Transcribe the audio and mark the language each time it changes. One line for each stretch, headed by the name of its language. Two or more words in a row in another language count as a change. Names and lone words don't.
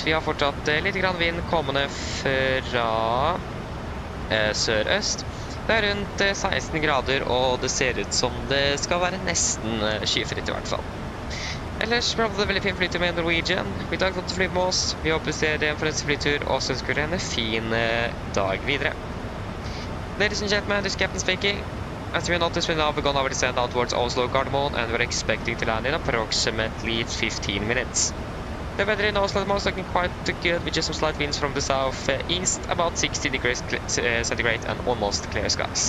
Norwegian: Vi har fortsatt litt grann vind kommende fra sørøst. Det er rundt 16 grader, og det ser ut som det skal være nesten skyfritt i hvert fall. Ellers ble det veldig fin flytur med Norwegian. Vi tar godt til å fly med oss. Vi håper vi ser dere for en flytur, og så ønsker dere en fin dag videre.
English: Ladies and gentlemen, this is Captain speaking. As you notice, we now begun our descent down towards Oslo, Gardermoen, and we're expecting to land in approximately 15 minutes. The weather in Oslo is looking quite good, with just some slight winds from the southeast, about 60 degrees centigrade, and almost clear skies.